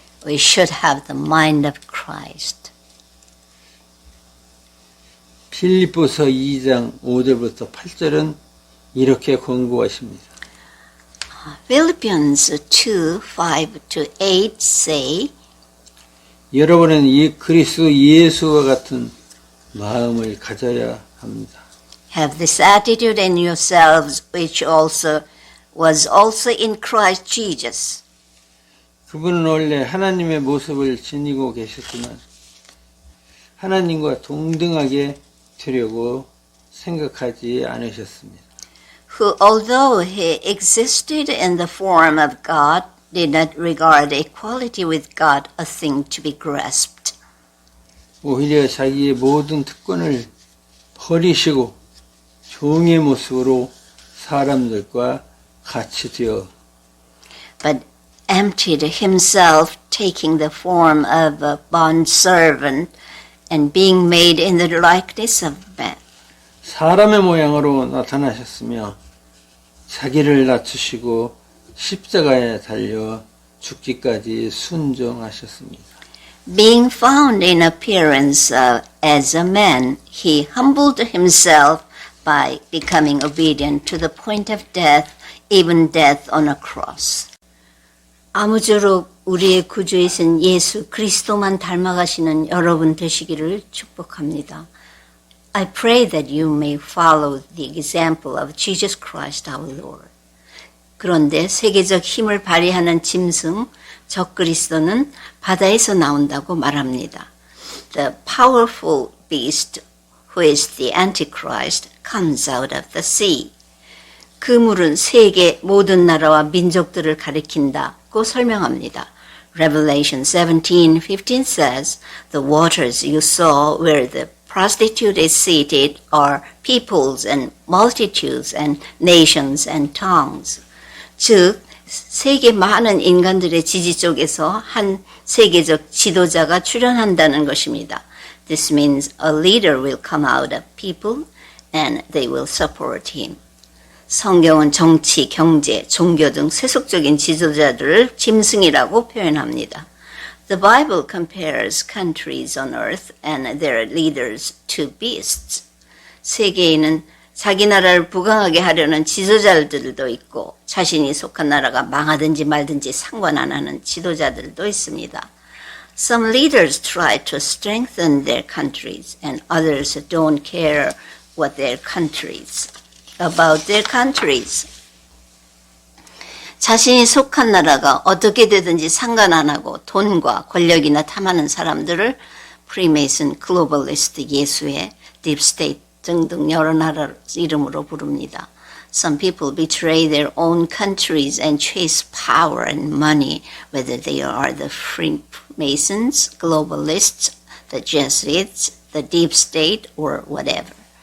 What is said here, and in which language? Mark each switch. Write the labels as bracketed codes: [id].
[en] We should have the mind of Christ. [ko] 빌립보서 2장 5절부터 8절은 이렇게 권고하십니다. [en] Philippians 2, 5-8 say, [ko] 여러분은 이 그리스도 예수와 같은 마음을 가져야 합니다. [en] Have this attitude in yourselves, which was also in Christ Jesus. [ko] 그분은 원래 하나님의 모습을 지니고 계셨지만 하나님과 동등하게 되려고 생각하지 않으셨습니다. [en] Who, although he existed in the form of God, did not regard equality with God a thing to be grasped. [ko] 오히려 자기의 모든 특권을 버리시고 종의 모습으로 사람들과 같이 되어 [en] But emptied himself, taking the form of a bondservant and being made in the likeness of man. [ko] 사람의 모양으로 나타나셨으며 자기를 낮추시고 십자가에 달려 죽기까지 순종하셨습니다. [en] Being found in appearance as a man, he humbled himself by becoming obedient to the point of death, even death on a cross. [ko] 아무쪼록 우리의 구주이신 예수 그리스도만 닮아가시는 여러분 되시기를 축복합니다. [en] I pray that you may follow the example of Jesus Christ our Lord. [ko] 그런데 세계적 힘을 발휘하는 짐승, 적그리스도는 바다에서 나온다고 말합니다. [en] The powerful beast, who is the Antichrist, comes out of the sea. [ko] 그 물은 세계 모든 나라와 민족들을 가리킨다고 설명합니다. [en] Revelation 17:15 says, The waters you saw where the prostitute is seated are peoples and multitudes and nations and tongues. [ko] 즉, 세계 많은 인간들의 지지 속에서 한 세계적 지도자가 출현한다는 것입니다. [en] This means a leader will come out of people and they will support him. [ko] 성경은 정치, 경제, 종교 등 세속적인 지도자들을 짐승이라고 표현합니다. [en] The Bible compares countries on earth and their leaders to beasts. [ko] 세계에는 자기 나라를 부강하게 하려는 지도자들도 있고 자신이 속한 나라가 망하든지 말든지 상관 안 하는 지도자들도 있습니다. [en] Some leaders try to strengthen their countries and others don't care about their countries. [ko] 자신이 속한 나라가 어떻게 되든지 상관 안 하고 돈과 권력이나 탐하는 사람들을 프리메이슨, 글로벌리스트, 예수회, 딥스테이트 등등 여러 나라 이름으로 부릅니다. [en] Some people betray their own countries and chase power and money, whether they are the Freemasons, globalists, the Jesuits, the deep state, or whatever.